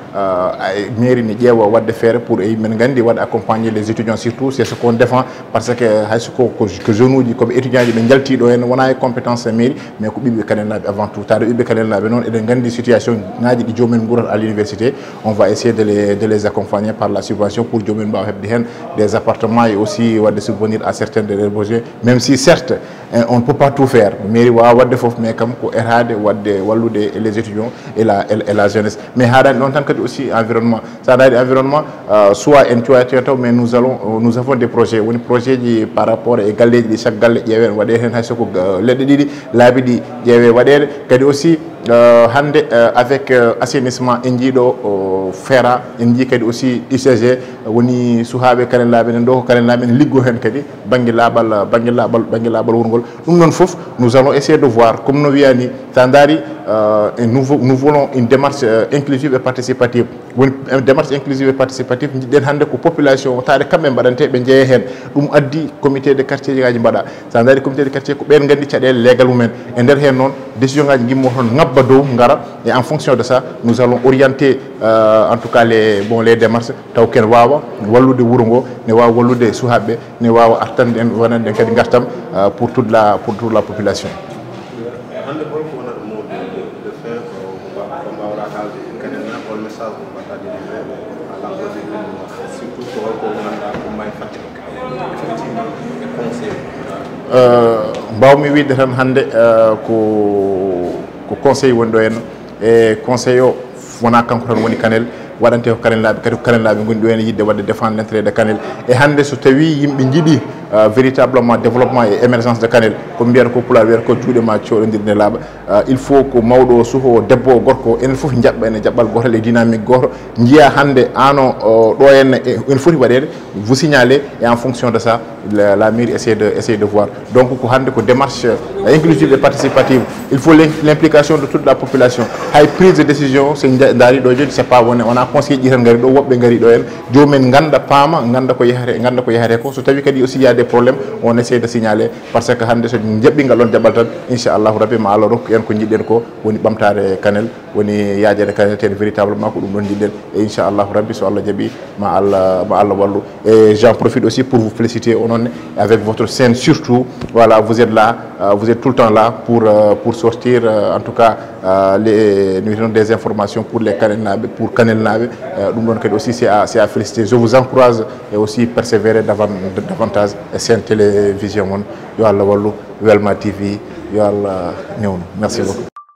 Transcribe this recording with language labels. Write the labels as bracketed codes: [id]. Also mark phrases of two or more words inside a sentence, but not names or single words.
[ff] mairie ne ƴeewa wadde feere pour min gandi waɗa [fr] accompagner les étudiants surtout c'est ce qu'on défend parce que [ff] hayso ko jeune uji koɓe étudiant ji ɓe jaltiɗo hen wona e compétence mairie mais ko ɓiɓɓe Kanel-naaɓe [fr] avant tout [ff] taade ɓiɓɓe Kanel-naaɓe noon eɗen gandi situation ngaji ɗi jomumen guurat [fr] à l'université on va essayer de les accompagner par la subvention pour [ff] jomumen mbawa hebde hen [fr] des appartements et aussi wadde subvenir à certains de leurs besoins même si certes on ne peut pas tout faire [ff] mairie wawa wadde foof [fr] mais [ff] kam ko etade wadde wallude [fr] les étudiants et la jeunesse mais [ff] haɗani noon tan kadi aussi environnement ça daari environnement soit en cuwate taw [fr] mais nous avons des projets [ff] woni projet ji [fr] par rapport [ff] e galleji ɗi chaque galle ƴeewen waɗe hen hay soko leɗɗe ɗiɗi laabi ɗi ƴeewe waɗede kadi aussi hande [fr] avec assainissement [ff] en jiiɗo feera en jii kadi aussi UCG woni suhaaɓe Kanel-naaɓe nen ɗo ko Kanel-naaɓe ne liggo hen kadi banggue laaɓal wurgol ɗum ɗon foof [fr] nous allons essayer de voir comme [ff] no wiyani sa daari [fr] nous voulons une démarche inclusive et participative woni démarche inclusive et participative [ff] jiɗɗen hande ko population taade kamɓe mbaɗante ɓe jeeya hen ɗum addi [fr] comité de quartier [ff] ngaji mbaɗa sa daari [fr] comité de quartier [ff] ko ɓen gandi caɗele légal mumen e nder hen noon décision ngaji gimmo toon ngabba dow ngara [fr] et en fonction de ça nous allons orienter en tout cas les démarches [ff] taw ken wawa wallude wuuro ngo ne wawa wallude suhaɓeɓe ne wawa artande en wonande en kadi gartam [fr] pour toute la population. [ff] mbawmi wiide tan hannde ko conseil woni ɗo henno e conseil o wona kanko tan woni Kanel waɗante ko Kanel-naaɓe kadi ko Kanel-naaɓe goni ɗo hen yidde wadde [fr] défendre l'intérêt de Kanel [ff] e hannde so tawi yimɓe jiiɗi [fr] véritablement développement et émergence de Kanel [ff] ko mbiyata ko pulaar wiyata ko juuɗe ma coɗodiri ne laaɓa [fr] il faut [ff] ko mawɗo o suho debbo o gorko enen foof jaɓɓa ene jaɓɓal gotal e dynamique goto jiiya hannde ano ɗo henne ene foti waɗede [fr] vous signalez et en fonction de ça la mairie essaie de voir donc [ff] ko hannde ko [fr] démarche inclusive et participative il faut l'implication de toute la population [ff] hay [fr] prise de décision [ff] so daari ɗo joni [fr] c'est pas [ff] wona conseil ji tan gari ɗo woɓɓe gari ɗo hen jomumen ganda paama ganda ko yahate ko so tawi kadi aussi [fr] y a des problèmes on essaie de signaler parce que [ff] hannde so jaɓɓi ngal ɗon jaɓɓal tan [ar] inchallahu rabbi [ff] ma Allah rokku en ko jiɗɗen ko woni ɓamtare Kanel woni yaajede Kanel ten véritablement ko ɗum ɗon jiɗɗen et inchallahu rabbi so Allah jaaɓi ma Allah wallu [fr] et j'en profite aussi pour vous féliciter onon avec votre scène surtout voilà vous êtes là vous êtes tout le temps là pour sortir en tout cas des informations pour les Kanel-naaɓe pour Kanel-naaɓe [ff] ɗum ɗon kadi [fr] aussi c'est à féliciter je vous encourage et aussi persévérer davantage [ff] e sen télévision mon yo Allah wallu Welma TV yo Allah newnu [fr] merci beaucoup.